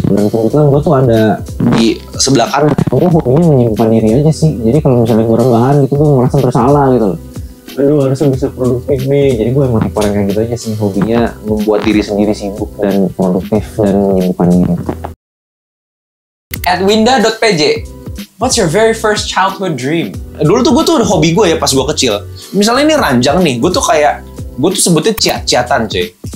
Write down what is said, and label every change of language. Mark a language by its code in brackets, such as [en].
[id] Dan kebetulan gue tuh ada Di sebelah kanan. gue hobinya menyimpan diri aja sih. Jadi kalau misalnya gue rebahan gitu, gue merasa bersalah gitu loh. Aduh, harusnya bisa produktif nih. Jadi gue emang tipe orang kayak gitu aja sih. Hobinya membuat diri sendiri sibuk dan produktif dan menyibukkan diri. [en] @winda.pj, what's your very first childhood dream? [id] Dulu tuh gue tuh hobi gue ya pas gue kecil. Misalnya ini ranjang nih, gue tuh sebutnya ciat-ciatan cuy.